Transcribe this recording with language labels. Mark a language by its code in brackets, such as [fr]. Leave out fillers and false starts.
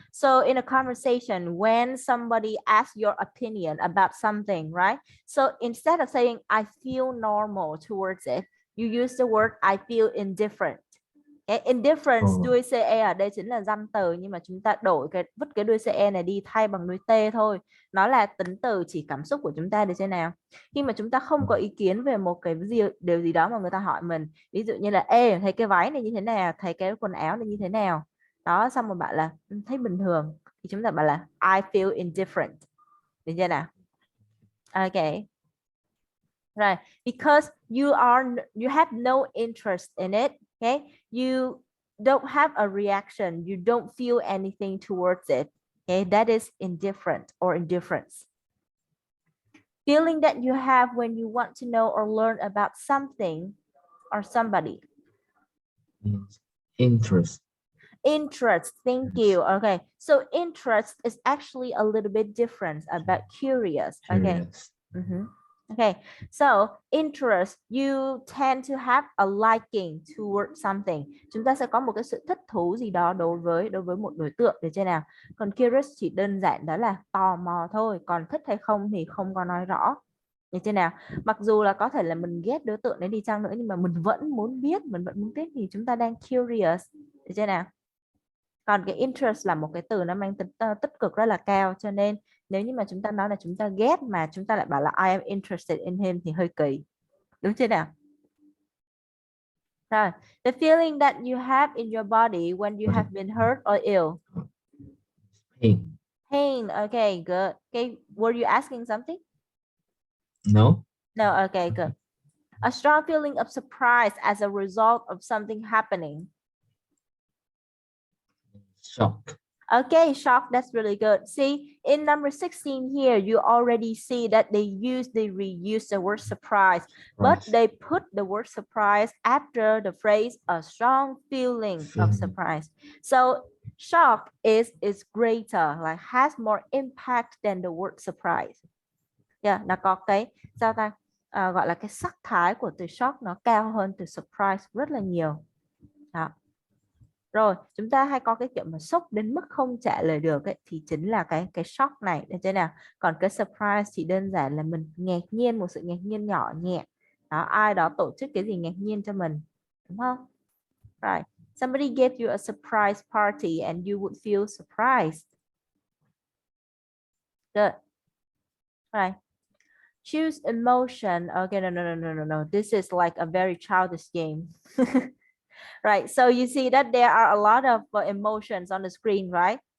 [en] So in a conversation, when somebody asks your opinion about something, right? So instead of saying I feel normal towards it, you use the word I feel indifferent. [vi] Cái indifference Oh, đuôi CE ở đây chính là danh từ, nhưng mà chúng ta đổi vứt cái đuôi CE này đi thay bằng đuôi T thôi. Nó là tính từ chỉ cảm xúc của chúng ta được xem nào. Khi mà chúng ta không có ý kiến về một cái điều gì đó mà người ta hỏi mình, ví dụ như là ê thấy cái váy này như thế nào, thấy cái quần áo này như thế nào, đó, xong rồi bạn là thấy bình thường, thì chúng ta bảo là I feel indifferent, được chưa nào? [en] Okay. Right, because you have no interest in it. Okay, you don't have a reaction, you don't feel anything towards it. Okay, that is indifferent or indifference. Feeling that you have when you want to know or learn about something or somebody. interest. Interest. Thank you. Okay, so interest is actually a little bit different about curious. Okay. Curious. Okay, so interest, you tend to have a liking toward something. [vi] Chúng ta sẽ có một cái sự thích thú gì đó đối với một đối tượng, được chưa nào? Còn curious chỉ đơn giản đó là tò mò thôi, còn thích hay không thì không có nói rõ. Được chưa nào? Mặc dù là có thể là mình ghét đối tượng đấy đi chăng nữa, nhưng mà mình vẫn muốn biết, thì chúng ta đang curious, được chưa nào? Còn cái interest là một cái từ nó mang tính tích cực rất là cao, cho nên nếu như mà chúng ta nói là chúng ta ghét mà chúng ta lại bảo là I am interested in him thì hơi kỳ, đúng chưa nào? [en] Rồi, the feeling that you have in your body when you have been hurt or ill. Pain. Pain. Okay, good. Okay, were you asking something? No. No. Okay, good. A strong feeling of surprise as a result of something happening. Shock. Okay, shock, that's really good. See, in number 16 here, you already see that they reuse the word surprise, but Right. they put the word surprise after the phrase a strong feeling of Feeling. surprise. So shock is greater, like has more impact than the word surprise. [vi] Yeah, nó có cái sao ta. Gọi là cái sắc thái của từ shock nó cao hơn từ surprise rất là nhiều. Đó. Rồi, chúng ta hay có cái kiểu mà sốc đến mức không trả lời được ấy, thì chính là cái shock này, được chưa nào? Còn cái surprise thì đơn giản là mình ngạc nhiên, một sự ngạc nhiên nhỏ nhẹ. Đó, ai đó tổ chức cái gì ngạc nhiên cho mình, đúng không? [en] Right. Somebody gave you a surprise party and you would feel surprised. Good. Right. Choose emotion. Okay, no. This is like a very childish game. Right, so you see that there are a lot of emotions on the screen, right?